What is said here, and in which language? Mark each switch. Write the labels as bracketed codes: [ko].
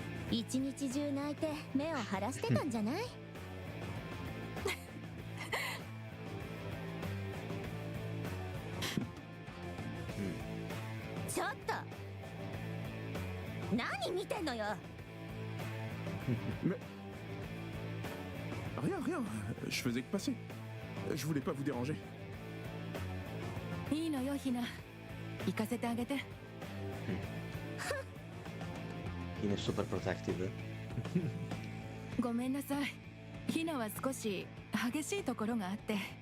[ja] 一日中泣いて目を晴らしてたんじゃない？ちょっと何見てんのよ。 [fr] Mais... Rien, je faisais que passer. Je voulais pas vous déranger. [ja] いいのよひな、行かせてあげて。 [en] He is super protective. [ja] ごめんなさい、ひなは少し激しいところがあって。